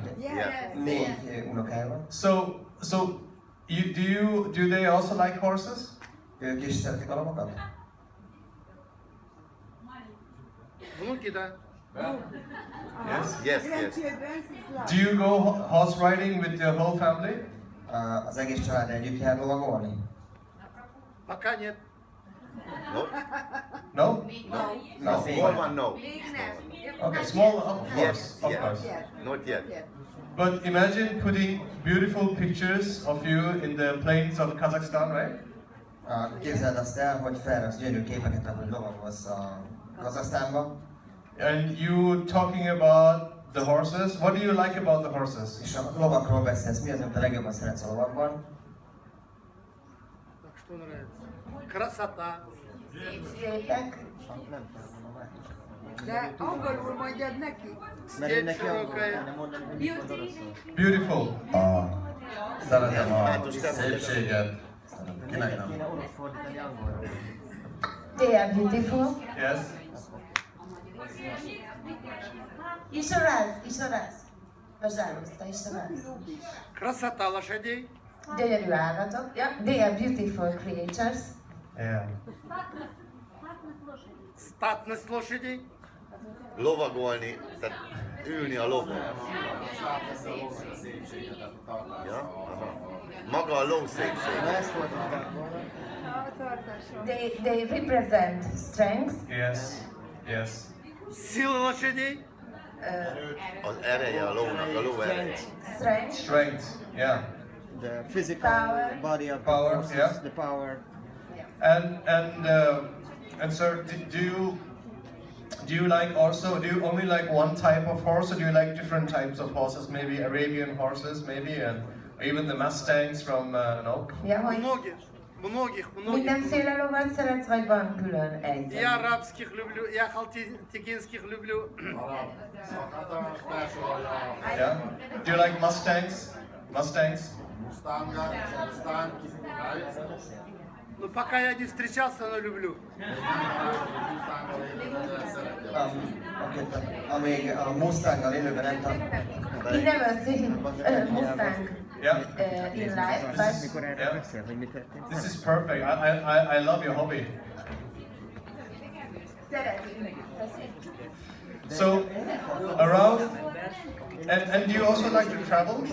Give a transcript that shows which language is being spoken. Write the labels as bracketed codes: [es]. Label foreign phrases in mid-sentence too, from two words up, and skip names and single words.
[en] Yes. [hu] 4 unokája van. [en] So do they also like horses? [hu] Ők is szeretik a lovakat? [ru] Внуки, да. [en] Yes. Grandchildren is love. Do you go horse riding with your whole family? [hu] Az egész család együtt jár lovagolni? [ru] Пока нет. [en] No? No? No. Small one, no. [hu] Még nem. [en] Okay, small, of course, Yes, of yes. course. Not yet. But imagine putting beautiful pictures of you in the plains of Kazakhstan, right? [hu] Képzeld azt el, hogy felraksz gyönyörű képeket, ahogy lovagolsz a Kazahsztánba, [en] And you talking about the horses. What do you like about the horses? [hu] és a lovakról beszélsz. Mi az, amit a legjobban szeretsz a lovakban? [ru] Так что нравится? Красота. [hu] Szépek. De angolul mondjad neki. [ru] Степь широкая. [en] Beautiful. [hu] Szeretem a szépséget. Kinek nem? Kéne orosz fordítani angolra. [en] They are beautiful. Yes. [ru] Еще раз. Пожалуйста, еще раз. Красота лошадей. [hu] Gyönyörű állatok. [en] Yeah, they are beautiful creatures. Yeah. [ru] Статность лошадей. [hu] Lovagolni, tehát ülni a lovon. Ja? Aha. Maga a lószépség. Na ezt fordították volna. A tartáson. [en] They represent strength. Yes. Yes. [ru] Сила лошадей. [hu] Az ereje a lónak, a ló ereje. [en] Strength. Strength. Yeah. The physical Power. body of the Power, horses, yeah. the power. And sir, do you like also? Do you only like one type of horse, or do you like different types of horses? Maybe Arabian horses, maybe, and even the Mustangs from no. [hu] Ja, hogy [ru] Многих. [hu] mindenféle lovat szeretsz, vagy van külön egy? [ru] Я арабских люблю, я халтикинских люблю. [en] Yeah. Do you like Mustangs? Mustangs. [ru] Но пока я не встречался, но люблю. [hu] Amíg a Mustanggal élőben nem tanultam. [en] He never seen Mustang Yeah. in life, but [hu] Mikor erről [en] Yeah. [hu] beszél, hogy mi történt? [en] This is perfect. I love your hobby. [hu] szeretünk. [en] So around and do you also like to travel?